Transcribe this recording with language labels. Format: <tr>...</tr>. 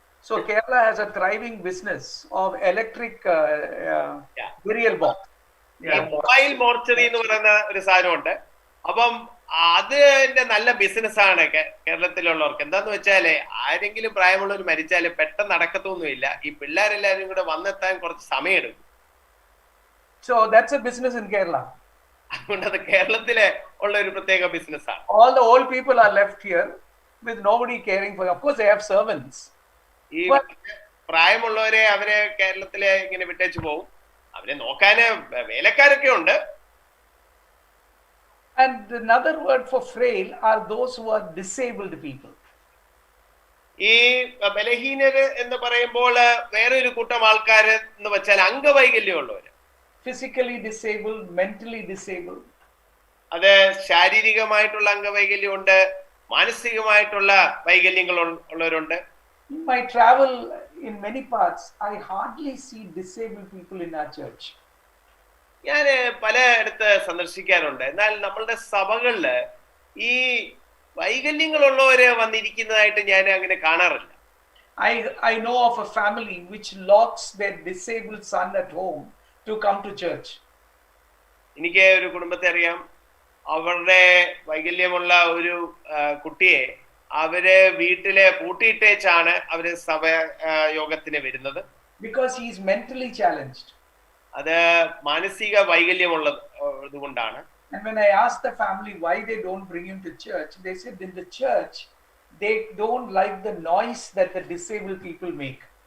<en>So Kerala has a thriving business of electric burial box.</en> <ml>Mobile mortuary എന്ന് പറയുന്ന ഒരു സാധനമുണ്ട്. അപ്പം അതിന്റെ നല്ല ബിസിനസ്സാണ് കേരളത്തിലുള്ളവർക്ക്. എന്താന്ന് വെച്ചാല് ആരെങ്കിലും പ്രായമുള്ളവർ മരിച്ചാല് പെട്ടെന്ന് നടക്കത്തൊന്നുമില്ല. ഈ പിള്ളേരെല്ലാരും കൂടെ വന്നെത്താൻ കുറച്ച് സമയം എടുക്കും.</ml> <en>So that's a business in Kerala.</en> <ml>അതുകൊണ്ട് അത് കേരളത്തിലെ ഉള്ള ഒരു പ്രത്യേക ബിസിനസ്സാണ്.</ml> <en>All the old people are left here with nobody caring for them. Of course they have servants.</en> <ml>ഈ പ്രായമുള്ളവരെ അവരെ കേരളത്തിലെ ഇങ്ങനെ വിട്ടേച്ചു പോകും. അവരെ നോക്കാന് വേലക്കാരൊക്കെ ഉണ്ട്.</ml> <en>And another word for frail are those who are disabled people.</en> <ml>ഈ ബലഹീനര് എന്ന് പറയുമ്പോൾ വേറെ ഒരു കൂട്ടം ആൾക്കാര് എന്ന് വെച്ചാൽ അംഗവൈകല്യമുള്ളവര്.</ml> <en>Physically disabled, mentally disabled.</en> <ml>അത് ശാരീരികമായിട്ടുള്ള അംഗവൈകല്യമുണ്ട്, മാനസികമായിട്ടുള്ള വൈകല്യങ്ങൾ ഉള്ളവരുണ്ട്.</ml> <en>In my travel in many parts, I hardly see disabled people in our church.</en> <ml>ഞാൻ പലയിടത്ത് സന്ദർശിക്കാറുണ്ട്. എന്നാൽ നമ്മളുടെ സഭകളില് ഈ വൈകല്യങ്ങളുള്ളവര് വന്നിരിക്കുന്നതായിട്ട് ഞാൻ അങ്ങനെ കാണാറില്ല.</ml> <en>I know of a family which locks their disabled son at home to come to church.</en> <ml>എനിക്ക് ഒരു കുടുംബത്തെ അറിയാം. അവരുടെ വൈകല്യമുള്ള ഒരു കുട്ടിയെ അവര് വീട്ടിലെ പൂട്ടിയിട്ടേച്ചാണ് അവര് സഭ യോഗത്തിന് വരുന്നത്.</ml> <en>Because he is mentally challenged.</en> <ml>അത് മാനസിക വൈകല്യമുള്ളത് കൊണ്ടാണ്.</ml> <en>And when I asked the family why they don't bring him to church, they said in the church they don't like the noise that the disabled people make.</en>